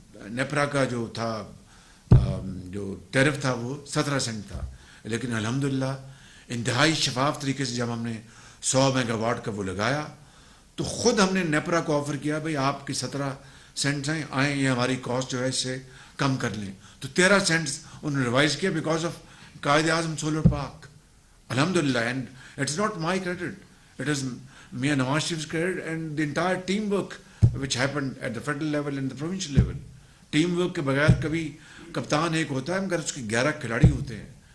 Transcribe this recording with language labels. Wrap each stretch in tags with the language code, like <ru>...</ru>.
<ur>نیپرا کا جو تھا جو ٹیرف تھا وہ 17 سینٹ تھا، لیکن الحمدللہ انتہائی شفاف طریقے سے جب ہم نے 100 میگا واٹ کا وہ لگایا تو خود ہم نے نیپرا کو آفر کیا بھئی آپ کی 17 سینٹس ہیں، آئیں یہ ہماری کاسٹ جو ہے اس سے کم کر لیں. تو 13 سینٹس انہوں نے ریوائز کیا because of Quaid Azam solar park. الحمدللہ.</ur> <en>And it's not my credit, it is Mia Nawaz Sharif's credit and the entire teamwork which happened at the federal level and the provincial level.</en> <ur>Team work کے بغیر کبھی کپتان ایک ہوتا ہے مگر اس کے 11 کھلاڑی ہوتے ہیں.</ur>